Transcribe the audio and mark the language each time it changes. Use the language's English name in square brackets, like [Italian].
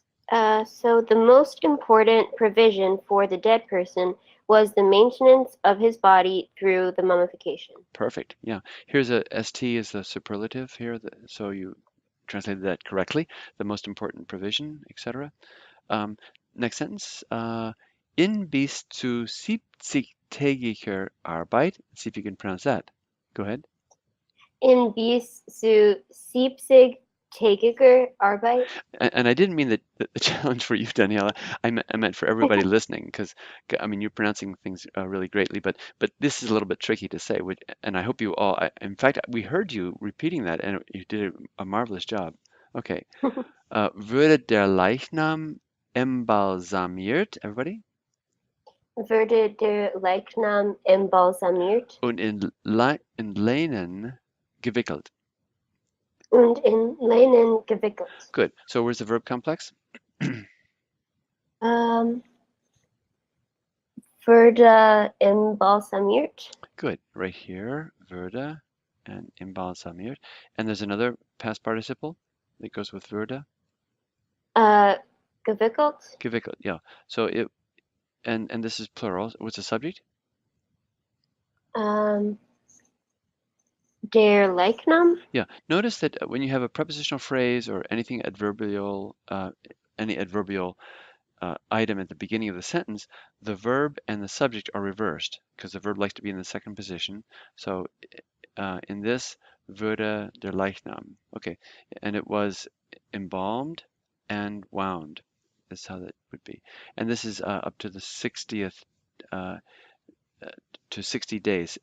[English] So the most important provision for the dead person was the maintenance of his body through the mummification. Perfect. Yeah. Here's a st is the superlative here, so you translated that correctly. The most important provision, etc. Next sentence. [German] In bis zu 70-tägiger Arbeit. [English] See if you can pronounce that. Go ahead. [German] In bis zu 70-tägiger Arbeit. [English] And I didn't mean the challenge for you, Daniela. I meant for everybody listening, because I mean you're pronouncing things really greatly, but this is a little bit tricky to say. And I hope you all. In fact, we heard you repeating that, and you did a marvelous job. Okay. [German] Würde der Leichnam embalsamiert? [English] Everybody. [German] Würde der Leichnam embalsamiert. Und in Leinen gewickelt. Und in Leinen gewickelt. [English] Good. So where's the verb complex? [German] Würde embalsamiert. [English] Good. Right here, würde and embalsamiert. And there's another past participle that goes with würde. [German] Gewickelt. [English] Gewickelt. Yeah. So and this is plural. What's the subject? [German] Der Leichnam. [English] Yeah. Notice that when you have a prepositional phrase or anything adverbial, any adverbial item at the beginning of the sentence, the verb and the subject are reversed because the verb likes to be in the second position. So in this, [German] würde der Leichnam. [English] Okay, and it was embalmed and wound. That's how that would be. And this is up to the 60th, to 60 days.